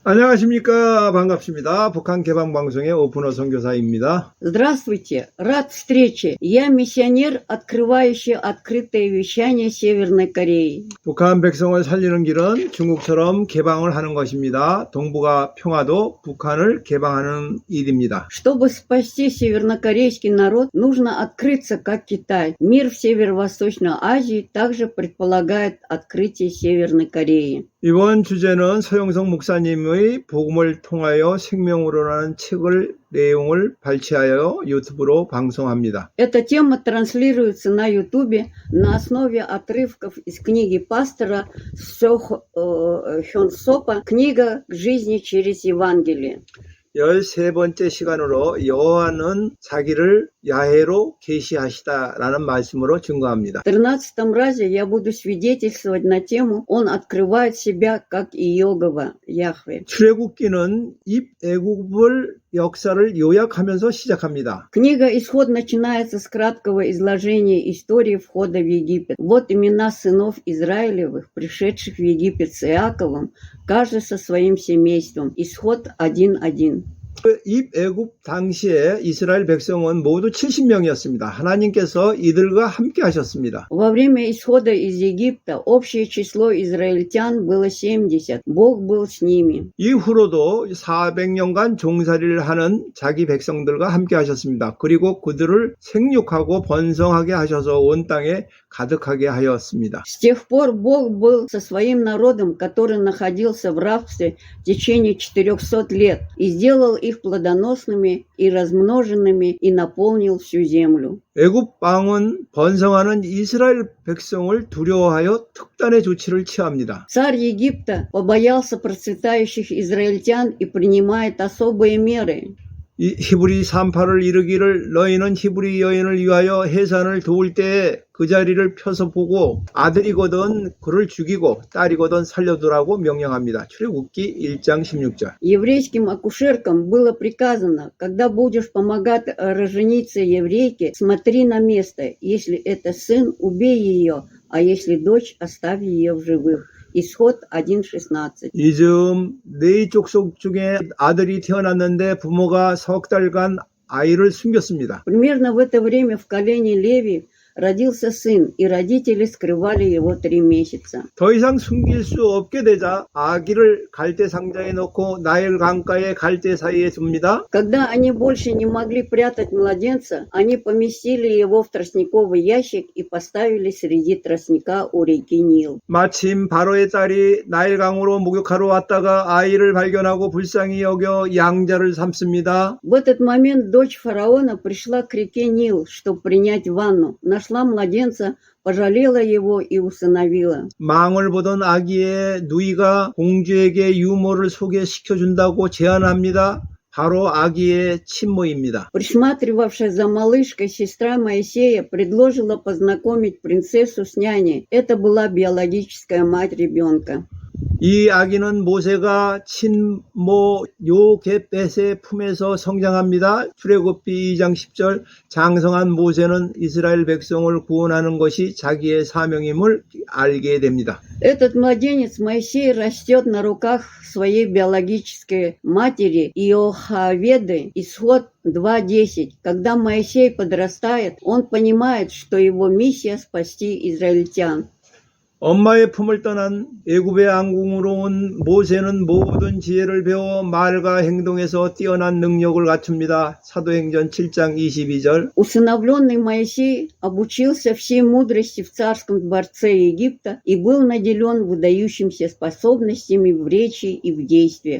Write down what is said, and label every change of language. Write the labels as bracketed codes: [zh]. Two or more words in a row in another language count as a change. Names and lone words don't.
[ko] 안녕하십니까. 반갑습니다. 북한 개방방송의 오픈어 선교사입니다. [ru] Здравствуйте, рад встрече. Я миссионер, открывающий открытое вещание Северной Кореи. [ko] 북한 백성을 살리는 길은 중국처럼 개방을 하는 것입니다. 동북아 평화도 북한을 개방하는 일입니다. [ru] Чтобы спасти севернокорейский народ, нужно открыться, как Китай. Мир в Северо-Восточной Азии также предполагает открытие Северной Кореи. [ko] 이번 주제는 서영석 목사님의 복음을 통하여 생명으로라는 책을 내용을 발췌하여 유튜브로 방송합니다. [ru] Эта тема транслируется на Ютубе на основе отрывков из книги пастора Хён-Сопа «Книга к жизни через Евангелие». [ko] 13번째 시간으로 여호와는 자기를 야훼로 계시하시다라는 말씀으로 증거합니다. [ru] В 13 разе я буду свидетельствовать на тему «Он открывает себя как Иегова, Яхве». [ko] 출애굽기는 입애굽을 역사를 요약하면서 시작합니다. [ru] Книга «Исход» начинается с краткого изложения истории входа в Египет. Вот имена сынов Израилевых, пришедших в Египет с Иаковом, каждый со своим семейством. Исход 1:1. [ko] 입애굽 당시에 이스라엘 백성은 모두 70명이었습니다. 하나님께서 이들과 함께 하셨습니다. [ru] Во время исхода из Египта общее число израильтян было 70. Бог был с ними. [ko] 이후로도 400년간 종살이를 하는 자기 백성들과 함께 하셨습니다. 그리고 그들을 생육하고 번성하게 하셔서 온 땅에 가득하게 하였습니다. [ru] С тех пор Бог был со своим народом, который находился в рабстве в течение 400 лет, и сделал их плодоносными и размноженными, и наполнил всю землю. [ko] 애굽 왕은 번성하는 이스라엘 백성을 두려워하여 특단의 조치를 취합니다. [ru] Царь Египта побоялся процветающих израильтян и принимает особые меры. [ko] 히브리 38을 이르기를 너희는 히브리 여인을 위하여 해산을 도울 때에 그 자리를 펴서 보고 아들이거든 그를 죽이고 딸이거든 살려두라고 명령합니다. 출애굽기 1장 16절. [ru] Еврейским акушеркам было приказано, когда будешь помогать рожениться еврейке, смотри на место. Если это сын, убей ее, а если дочь, оставь ее в живых. Исход 1:16. [ko] 이즈음 네 족속 중에 아들이 태어났는데 부모가 석 달간 아이를 숨겼습니다. [ru] Примерно в это время в колене Леви родился сын, и родители скрывали его 3 месяца. [ko] 더 이상 숨길 수 없게 되자 아기를 갈대 상자에 넣고 나일 강가의 갈대 사이에 둡니다. [ru] Когда они больше не могли прятать младенца, они поместили его в тростниковый ящик и поставили среди тростника у реки Нил. [ko] 마침 바로의 딸이 나일강으로 목욕하러 왔다가 아이를 발견하고 불쌍히 여겨 양자를 삼습니다. [ru] В этот момент дочь фараона пришла к реке Нил, чтобы принять ванну. Нашла младенца, пожалела его и усыновила. [ko] 망을 보던 아기의 누이가 공주에게 유모를 소개시켜준다고 제안합니다. 바로 아기의 친모입니다. [ru] Присматривавшая за малышкой сестра Моисея предложила познакомить принцессу с няней. Это была биологическая мать ребенка. [ko] 이 아기는 모세가 친모 요겟벳의 품에서 성장합니다. 출애굽기 2장 10절. 장성한 모세는 이스라엘 백성을 구원하는 것이 자기의 사명임을 알게 됩니다. [ru] Этот младенец Моисей растет на руках своей биологической матери Иохаведы. Исход 2:10. Когда Моисей подрастает, он понимает, что его миссия спасти израильтян. [ko] 엄마의 품을 떠난 애굽의 앙궁으로 온 모세는 모든 지혜를 배워 말과 행동에서 뛰어난 능력을 갖춥니다. 사도행전 7장 22절. [ru] Усыновленный Моисей обучился всей мудрости в царском дворце Египта и был наделен выдающимися способностями в речи и в действиях.